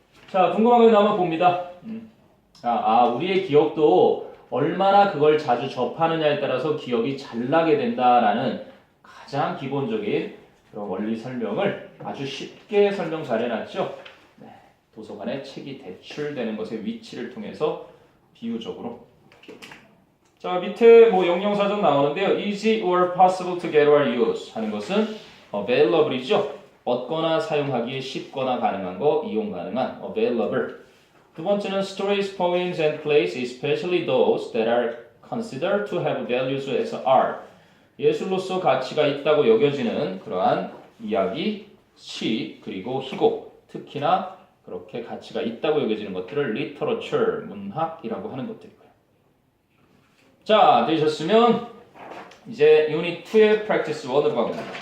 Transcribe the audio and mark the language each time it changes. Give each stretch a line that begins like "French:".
Korean: 자, 궁금한 거 한번 봅니다. 우리의 기억도 얼마나 그걸 자주 접하느냐에 따라서 기억이 잘 나게 된다라는 가장 기본적인 그런 원리 설명을 아주 쉽게 설명 잘 해놨죠. 네, 도서관에 책이 대출되는 것의 위치를 통해서 비유적으로. 자, 밑에 뭐 영영사전 나오는데요.
English: easy or possible to get or use
Korean: 하는 것은
English: available이죠.
Korean: 얻거나 사용하기에 쉽거나 가능한 거, 이용 가능한 available.
English: 두 번째는 stories, poems, and plays, especially those that are considered to have values as art.
Korean: 예술로서 가치가 있다고 여겨지는 그러한 이야기, 시, 그리고 희곡, 특히나 그렇게 가치가 있다고 여겨지는 것들을 literature, 문학이라고 하는 것들이고요. 자, 되셨으면 이제 유닛 2의 practice 1으로 가봅니다.